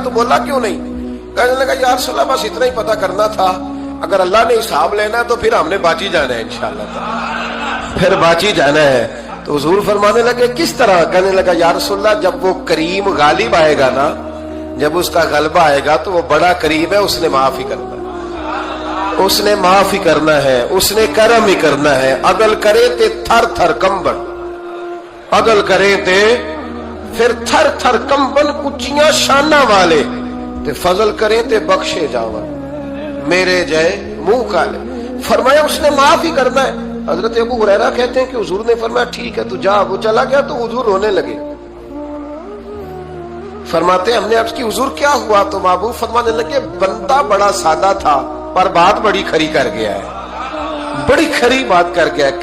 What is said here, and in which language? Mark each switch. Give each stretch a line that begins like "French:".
Urdu: تو بولا کیوں نہیں؟ کہنے لگا یا رسول اللہ بس اتنا ہی پتا کرنا تھا, اگر اللہ نے حساب لینا ہے تو پھر ہم نے باچی جانا ہے انشاءاللہ, پھر باچی جانا ہے. تو حضور فرمانے لگے کس طرح؟ کہنے لگا یا رسول اللہ جب وہ کریم غالب آئے گا نا, جب اس کا غلبہ آئے گا تو وہ بڑا کریم ہے, اس نے معاف ہی کرنا ہے, اس نے معاف ہی کرنا ہے, اس نے کرم ہی کرنا ہے.
Punjabi: عدل کرے تے تھر تھر کمبن, عدل کرے تے پھر تھر تھر کمبن, کچیاں شانہ والے تے فضل کریں تے بخشے جاون میرے جے منہ کالے.
Urdu: فرمایا اس نے معاف ہی کرنا ہے. حضرت ابو ہریرہ کہتے ہیں کہ حضور نے فرمایا ٹھیک ہے تو جا. وہ چلا گیا تو حضور رونے لگے. فرماتے ہم نے عرض کی حضور کیا ہوا؟ تو محبوب فرمانے لگے بندہ بڑا سادہ تھا پر بات بڑی کھری کر گیا ہے, بڑی کھری بات کر گیا ہے.